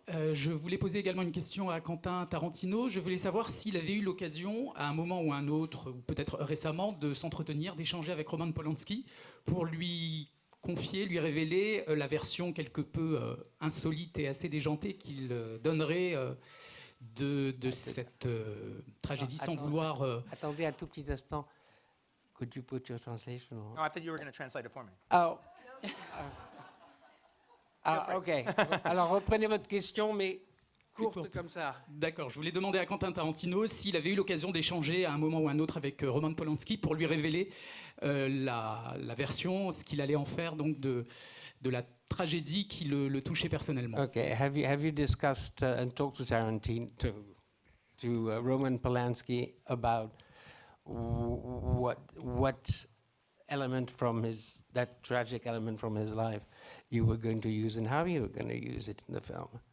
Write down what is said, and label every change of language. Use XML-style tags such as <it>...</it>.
<fr>Je voulais poser également une question à Quentin Tarantino. Je voulais savoir s'il avait eu l'occasion, à un moment ou un autre, ou peut-être récemment, de s'entretenir, d'échanger avec Roman Polanski pour lui confier, lui révéler la version quelque peu insolite et assez déjantée qu'il donnerait de cette tragédie, sans vouloir... Attendez un tout petit instant.</fr> <en>Could you put your translation on? No, I thought you were going to translate it for me. Oh. OK.</en> <fr>Alors, reprenez votre question, mais courte comme ça. D'accord. Je voulais demander à Quentin Tarantino s'il avait eu l'occasion d'échanger à un moment ou un autre avec Roman Polanski pour lui révéler la version, ce qu'il allait en faire donc de la tragédie qui le touchait personnellement. OK.</fr> <en>Have you discussed and talked to Tarantino, to Roman Polanski about what element from that tragic element from his life you were going to use and how you were going to use it in the film?</en>